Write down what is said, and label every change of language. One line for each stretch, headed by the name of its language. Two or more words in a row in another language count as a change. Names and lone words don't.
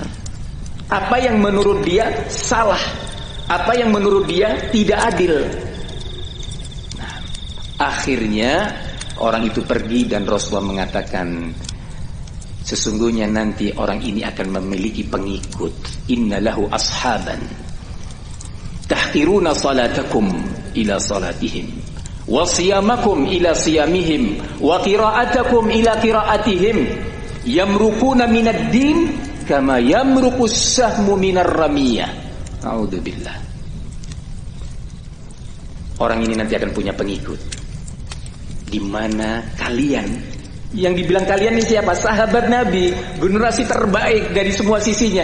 Indonesian: Apa yang menurut dia salah, apa yang menurut dia tidak adil. Akhirnya orang itu pergi dan Rasulullah mengatakan, sesungguhnya nanti orang ini akan memiliki pengikut.
Arabic: إن له أصحابا يحقرون صلاتكم إلى صلاتهم وصيامكم إلى صيامهم وقراءتكم إلى قراءتهم يمرقون من الدين كما يمرق السهم من الرمية. A'udzubillah.
Indonesian: Orang ini nanti akan punya pengikut, di mana kalian, yang dibilang kalian ini siapa? Sahabat Nabi, generasi terbaik dari semua sisinya.